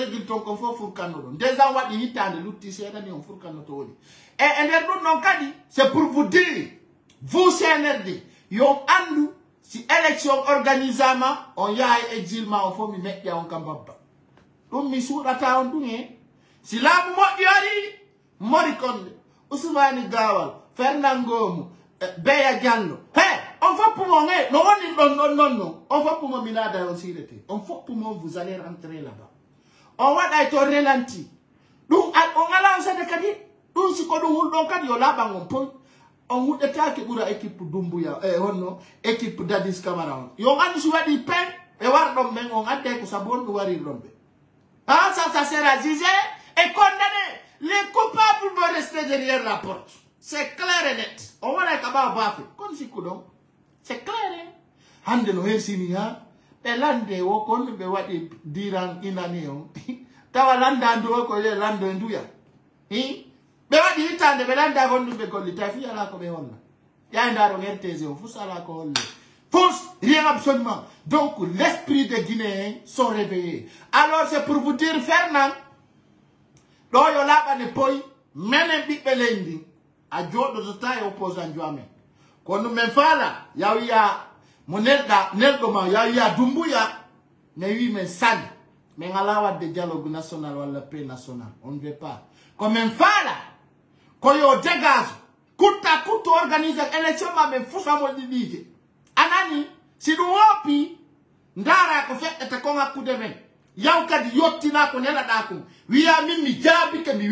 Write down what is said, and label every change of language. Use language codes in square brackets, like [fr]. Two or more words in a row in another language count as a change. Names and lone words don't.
[ff] régil ton ko fof furkanno ɗon 2 ans waɗi hittande lutti seeɗani on furkanno to woni e nder ɗum ɗon kadi [fr] c'est pour vous dire vous CNRD [ff] yo andu si élection organisama on yaha e exil ma on fof mi meƴƴa on kam babba ɗum mi suuɗata on ɗum e si laamu moƴƴi ari mori konde Ousmane Gawal Fernand Ngomou Beya Diallo on foppumo no woni ɗon non on foppumo minada on sirete on foppumo [fr] vous allez rentrer là-bas [ff] on waɗay to relenti ɗum on ala on sade kadi ɗum siko ɗum hulɗon kadi yo laaɓan on poy on huɗetake ɓuura équipe Doumbouya honno équipe Dadis Camara on yo andu si waɗi pen ɓe warɗon men on adde ko sabu on ɗum warirɗon ɓe [fr] ça sera jugé et condamné les coupables vont rester derrière la porte c'est clair et net [ff] on waɗay ka ɓawa baafe kono sikku ɗon [fr] c'est clair [ff] hande no hersini ha ɓe lande wo kon ɓe waɗi diran inani on tawa landandu o ko lando e nduya ɓe waɗi hittande ɓe landa gon ɗum ɓe gollita fi ala ko ɓe holla yayi ndaro RTG o fus ala ko holle fus [fr] rien absolument donc l'esprit des Guinéens sont réveillés alors c'est pour vous dire Fernand [ff] ɗo yo laaɓane poy menen ɓiɓɓe leydi a joɗotota e opposant jo amen kono men faala ya wiya mo nelɗo ma ya wiya Doumbouya ne wi men sali men ala wadde [fr] dialogue national [ff] walla [fr] paix national on ne veut pas [ff] ko men faala ko yo dégage kutta kutto [fr] organise élection [ff] ma men fusamo ɗiɗije anani si ɗum woppi ndara ko feƴƴata kon hakkude men yaw kadi yottina ko nelaɗa kon wiya min mi jaabike mi